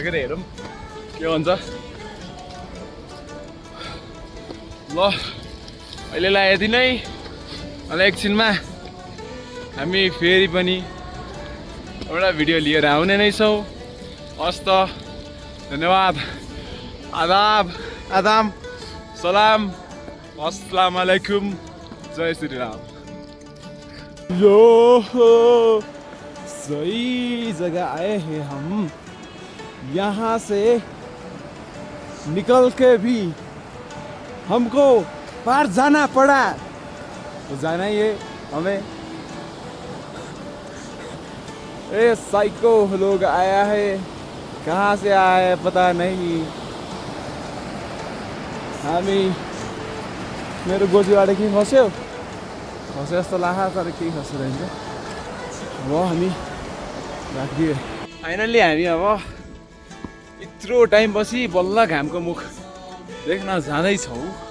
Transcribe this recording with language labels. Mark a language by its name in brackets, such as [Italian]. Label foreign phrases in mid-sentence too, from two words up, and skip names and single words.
[Nepali] के अरे हेरौँ के हुन्छ। ल अहिलेलाई यति नै। अहिले एकछिनमा हामी फेरि पनि एउटा भिडियो लिएर आउने नै छौँ। हस् त धन्यवाद आदाब आदाम सलाम [Arabic] السلام عليكم [Hindi] जय श्री राम। यो सही जगह आए हैं हम। यहाँ से निकल के भी हमको पार जाना पड़ा तो जाना ही है हमें। ए साइको लोग आया है कहाँ से आया है पता नहीं। [Nepali] हामी मेरो गोजीबाट के खस्यो जस्तो लाग्छ तर केही खस्यो रहेछ। अब हामी राखिदियो फाइनल्ली हामी अब यत्रो टाइम पछि बल्ल घामको मुख देख्न जाँदैछौँ।